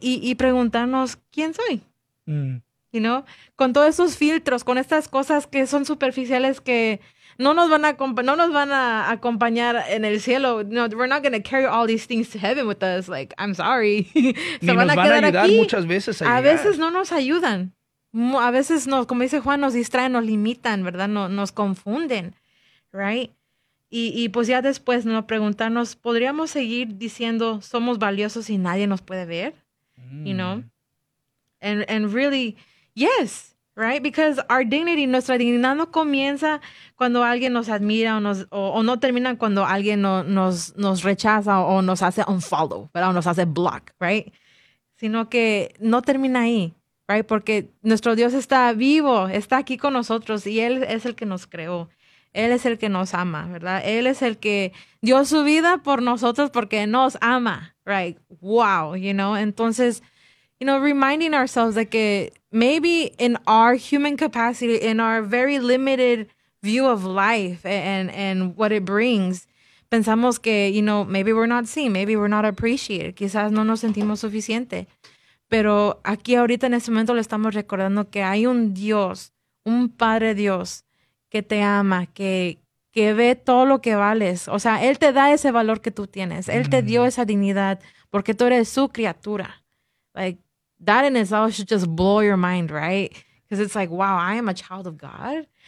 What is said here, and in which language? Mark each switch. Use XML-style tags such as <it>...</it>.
<es>Y preguntarnos, ¿quién soy?</es> <en>You know?</en> <es>Con todos esos filtros, con estas cosas que son superficiales que no nos van a acompañar en el cielo.</es> <en>No, we're not going to carry all these things to heaven with us. Like, I'm sorry.</en> <es>Se van a quedar aquí. Nos van a ayudar muchas veces a veces no nos ayudan. A veces, nos, como dice Juan, nos distraen, nos limitan, ¿verdad? Nos confunden,</es> <en>right?</en> <es>Y pues ya después nos preguntarnos, ¿podríamos seguir diciendo somos valiosos y nadie nos puede ver?</es> <en>You know? And really, yes, right? Because our dignity,</en> <es>nuestra dignidad no comienza cuando alguien nos admira o no termina cuando alguien nos rechaza o nos hace unfollow, ¿verdad? O nos hace block,</es> <en>right?</en> <es>Sino que no termina ahí.</es> <en>Right,</en> <es>porque nuestro Dios está vivo, está aquí con nosotros y Él es el que nos creó. Él es el que nos ama, ¿verdad? Él es el que dio su vida por nosotros porque nos ama.</es> <en>Right, wow, you know.</en> <es>Entonces,</es> <en>you know, reminding ourselves</en> <es>de que</es> <en>maybe in our human capacity, in our very limited view of life and what it brings,</en> <es>pensamos que,</es> <en>you know, maybe we're not seen, maybe we're not appreciated.</en> <es>Quizás no nos sentimos suficiente. Pero aquí ahorita en este momento le estamos recordando que hay un Dios, un Padre Dios que te ama, que ve todo lo que vales. O sea, Él te da ese valor que tú tienes. Él te dio esa dignidad porque tú eres su criatura.</es> <en>Like, that in itself should just blow your mind, right? Because it's like, wow, I am a child of God.</en>